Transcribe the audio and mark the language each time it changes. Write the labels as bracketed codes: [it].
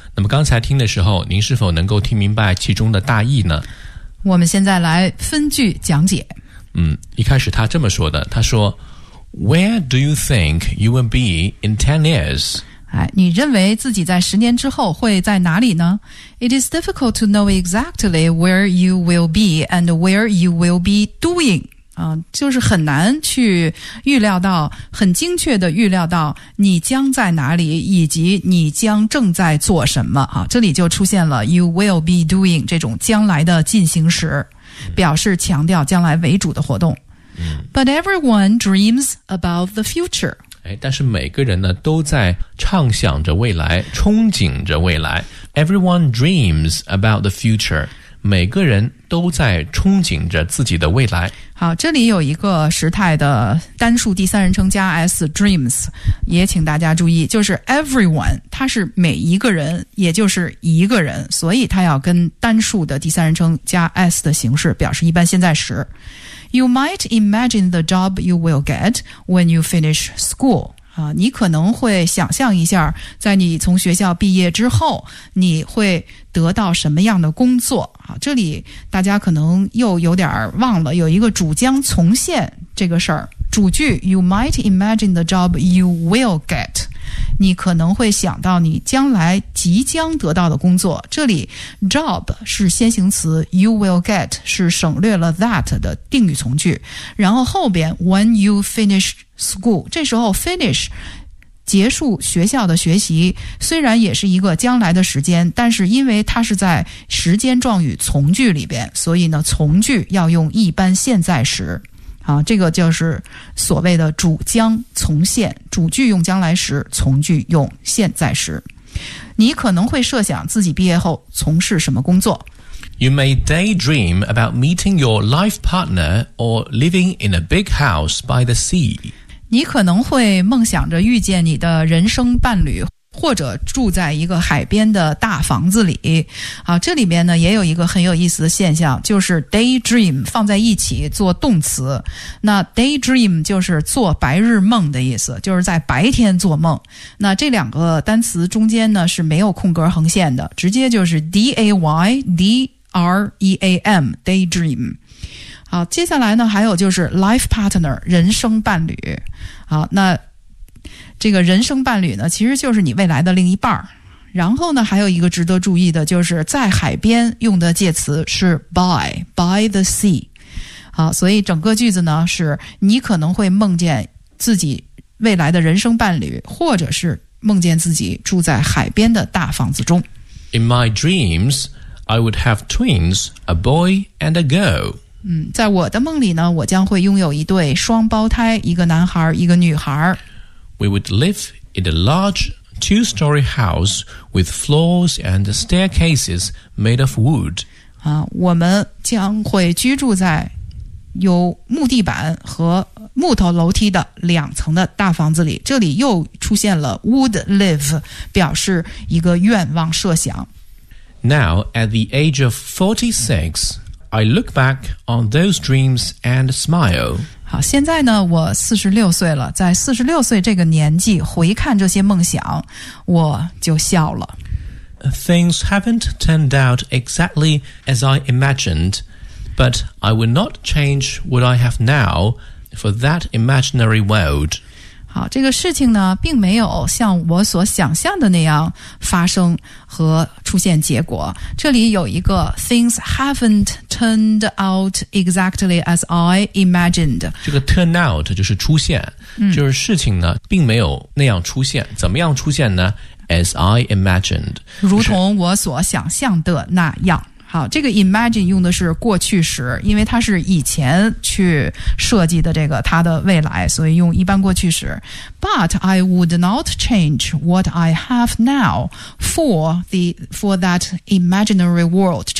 [zh] 那么刚才听的时候，您是否能够听明白其中的大意呢？我们现在来分句讲解。 [en] 一开始他这么说的，他说 Where do you think you will be in 10 years? [zh] 你认为自己在十年之后会在哪里呢？ [en] It is difficult to know exactly where you will be and where you will be doing. [zh] 就是很难去预料到，很精确的预料到你将在哪里以及你将正在做什么。这里就出现了 you will be doing 这种将来的进行时，表示强调将来为主的活动。 [en] But everyone dreams about the future. [zh] 但是每个人呢都在畅想着未来，憧憬着未来。 [en] Everyone dreams about the future. [zh] 每个人都在憧憬着自己的未来。好，这里有一个时态的单数第三人称加 s dreams， 也请大家注意，就是 everyone， 它是每一个人，也就是一个人，所以它要跟单数的第三人称加 s 的形式，表示一般现在时。 [en] You might imagine the job you will get when you finish school. [zh] 你可能会想象一下在你从学校毕业之后你会得到什么样的工作。这里大家可能又有点忘了有一个主将从现这个事儿。 [en] 主句 You might imagine the job you will get. [zh] 你可能会想到你将来即将得到的工作。这里 job 是先行词， you will get 是省略了 that 的定语从句。然后后边 when you finish school，这时候 finish 结束学校的学习，虽然也是一个将来的时间，但是因为它是在时间状语从句里边，所以呢从句要用一般现在时。这个就是所谓的主将从现，主句用将来时，从句用现在时。你可能会设想自己毕业后从事什么工作。 [en] You may daydream about meeting your life partner or living in a big house by the sea. [zh] 你可能会梦想着遇见你的人生伴侣，或者住在一个海边的大房子里。这里面呢也有一个很有意思的现象，就是 daydream 放在一起做动词。那 daydream 就是做白日梦的意思，就是在白天做梦。那这两个单词中间呢是没有空格横线的，直接就是 daydream, daydream。接下来呢还有就是 life partner, 人生伴侣。那这个人生伴侣呢，其实就是你未来的另一半儿。然后呢，还有一个值得注意的，就是在海边用的介词是 by the sea。好，所以整个句子呢，是你可能会梦见自己未来的人生伴侣，或者是梦见自己住在海边的大房子中。 [en] In my dreams, I would have twins, a boy and a girl. [zh] 在我的梦里呢，我将会拥有一对双胞胎，一个男孩，一个女孩。 [en] We would live in a large two-story house with floors and staircases made of wood. [zh] 我们将会居住在有木地板和木头楼梯的两层的大房子里。这里又出现了 would live, 表示一个愿望设想。 [en] Now, at the age of 46,I look back on those dreams and smile. [zh] 好，现在呢，我46岁了，在46岁这个年纪回看这些梦想，我就笑了。 [en] Things haven't turned out exactly as I imagined, but I would not change what I have now for that imaginary world. [zh] 好，这个事情呢，并没有像我所想象的那样发生和出现结果。 [en] 这里有一个 things haven'tTurned out exactly as I imagined. [zh] 这个 turn out 就是出现，就是事情呢并没有那样出现。怎么样出现呢？ [en] As I imagined. [zh] 如同我所想象的那样。好，这个 imagine 用的是过去时，因为它是以前去设计的这个它的未来，所以用一般过去时。 [en] But I would not change what I have now for that imaginary world.